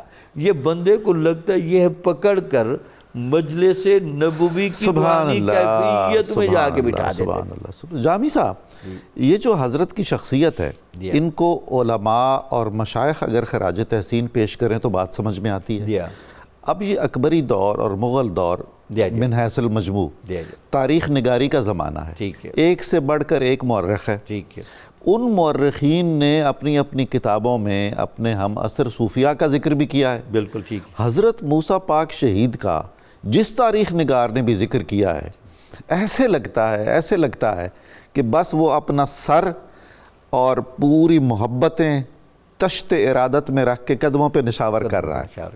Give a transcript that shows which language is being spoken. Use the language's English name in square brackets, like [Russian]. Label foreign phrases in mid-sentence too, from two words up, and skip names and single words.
[Urdu] یہ بندے کو لگتا ہے یہ پکڑ کر مجلس نبوی کی روحانی کیفیت میں جا کے بٹھا دیتے. سبحان اللہ. جامی صاحب، یہ جو حضرت کی شخصیت ہے، ان کو علماء اور مشائخ اگر خراج تحسین پیش کریں تو بات سمجھ میں آتی ہے. اب یہ اکبری دور اور مغل دور [Arabic] من حیث المجموع [Urdu] تاریخ نگاری کا زمانہ ہے. ایک سے بڑھ کر ایک مورخ ہے. ان مورخین نے اپنی اپنی کتابوں میں اپنے ہم عصر صوفیاء کا ذکر بھی کیا ہے. بالکل ٹھیک. حضرت موسیٰ پاک شہید کا جس تاریخ نگار نے بھی ذکر کیا ہے، ایسے لگتا ہے کہ بس وہ اپنا سر اور پوری محبتیں تشت ارادت میں رکھ کے قدموں پہ نشاور کر رہا ہے.